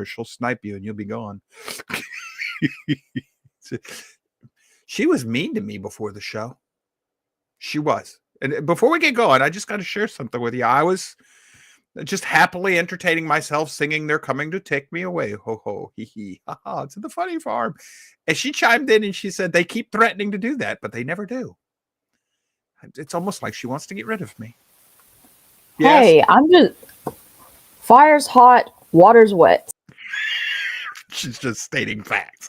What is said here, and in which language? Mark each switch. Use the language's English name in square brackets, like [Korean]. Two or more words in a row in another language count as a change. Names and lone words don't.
[English] She'll snipe you and you'll be gone. She was mean to me before the show. She was. And before we get going, I just got to share something with you. I was just happily entertaining myself, singing "They're coming to take me away, ho ho, hee hee, ha ha, to the funny farm." And she chimed in and she said, "They keep threatening to do that, but they never do." It's almost like she wants to get rid of me. Yes? Hey, I'm just fire's hot, water's wet. She's just stating facts.